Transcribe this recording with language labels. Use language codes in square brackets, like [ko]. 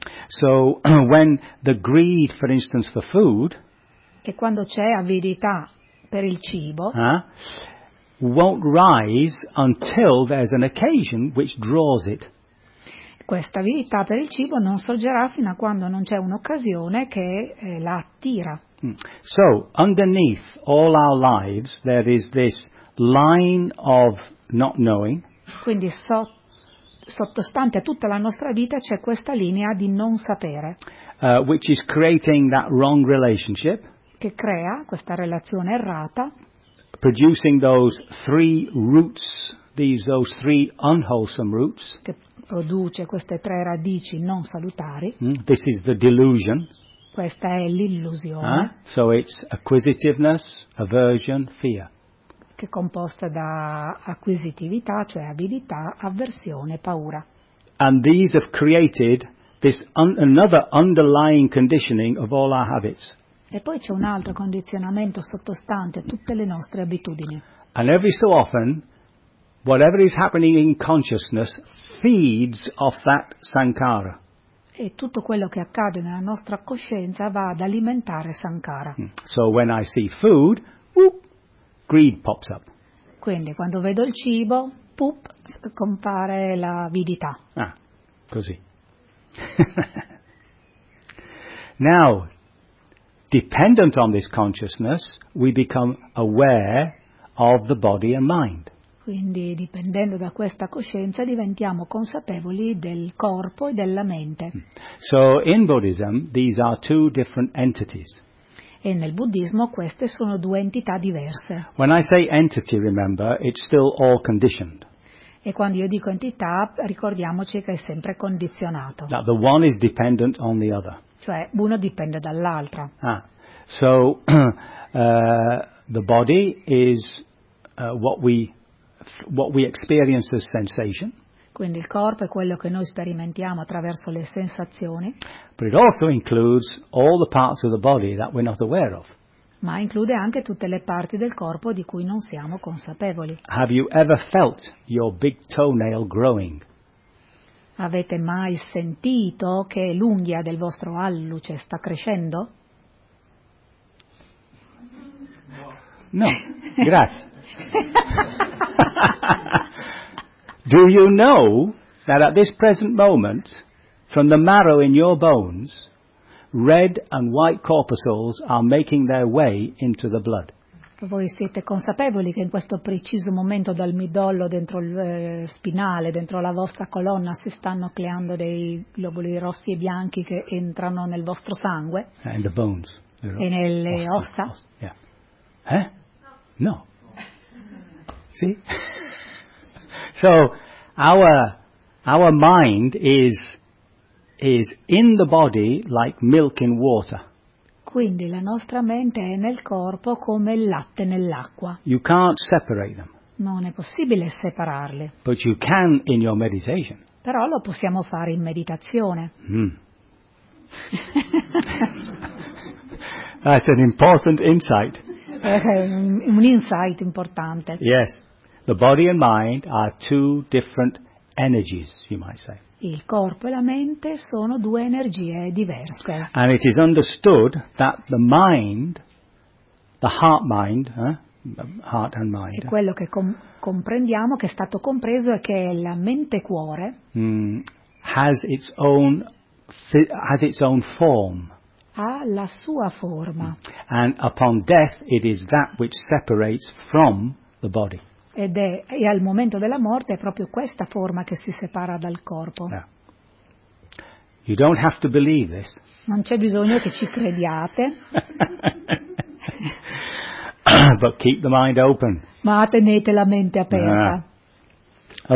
[en] So when the greed, for instance, for food, [it] che quando c'è avidità per il cibo, [en] won't rise until there's an occasion which draws it. [it] Questa avidità per il cibo non sorgerà fino a quando non c'è un'occasione che la attira. [en] So underneath all our lives there is this line of not knowing. [it] Quindi sottostante a tutta la nostra vita c'è questa linea di non sapere, [en] which is creating that wrong relationship, [it] che crea questa relazione errata, [en] producing those three roots, those three unwholesome roots, [it] che produce queste tre radici non salutari. [en] This is the delusion. [it] Questa è l'illusione. [en] So it's acquisitiveness, aversion, fear. [it] Che è composta da acquisitività, cioè abilità, avversione, paura. [en] And these have created this another underlying conditioning of all our habits. [it] E poi c'è un altro condizionamento sottostante a tutte le nostre abitudini. [en] And every so often, whatever is happening in consciousness feeds off that sankhara. [it] E tutto quello che accade nella nostra coscienza va ad alimentare sankhara. [en] So when I see food, greed pops up. [it] Quindi quando vedo il cibo, poop, compare l'avidità. Ah, così. [en] Now, dependent on this consciousness, we become aware of the body and mind. [it] Quindi dipendendo da questa coscienza diventiamo consapevoli del corpo e della mente. [en] So in Buddhism these are two different entities. [it] E nel buddismo queste sono due entità diverse. [en] When I say entity, remember, it's still all conditioned. [it] E quando io dico entità, ricordiamoci che è sempre condizionato. [en] Now, the one is dependent on the other. [it] Cioè, uno dipende dall'altro. [en] Ah, so the body is what we experience as sensation. [it] Quindi il corpo è quello che noi sperimentiamo attraverso le sensazioni. [en] But it also includes all the parts of the body that we're not aware of. [it] Ma include anche tutte le parti del corpo di cui non siamo consapevoli. [en] Have you ever felt your big toenail growing? [it] Avete mai sentito che l'unghia del vostro alluce sta crescendo? No, grazie. [en] Do you know that at this present moment, From the marrow in your bones, red and white corpuscles are making their way into the blood. [it] Voi siete consapevoli che in questo preciso momento dal midollo dentro il spinale, dentro la vostra colonna, si stanno creando dei globuli rossi e bianchi che entrano nel vostro sangue? [en] And the bones. [it] E nelle ossa? Yeah. Eh? No. Sì? [en] So, our mind is in the body like milk in water. [it] Quindi la nostra mente è nel corpo come il latte nell'acqua. [en] You can't separate them. [it] Non è possibile separarle. [en] But you can in your meditation. [it] Però lo possiamo fare in meditazione. [en] That's an important insight. [it] Un insight importante. [en] Yes, the body and mind are two different energies, you might say. [it] Il corpo e la mente sono due energie diverse. [en] And it is understood that the mind, the heart mind, heart and mind. [it] E quello che comprendiamo, che è stato compreso, è che la mente cuore [en] has its own form. [it] Ha la sua forma. [en] And upon death it is that which separates from the body. [it] Ed è, e al momento della morte è proprio questa forma che si separa dal corpo. [en] Yeah. You don't have to believe this. [it] Non c'è bisogno che ci crediate. [en] But keep the mind open. [it] Ma tenete la mente aperta. Yeah.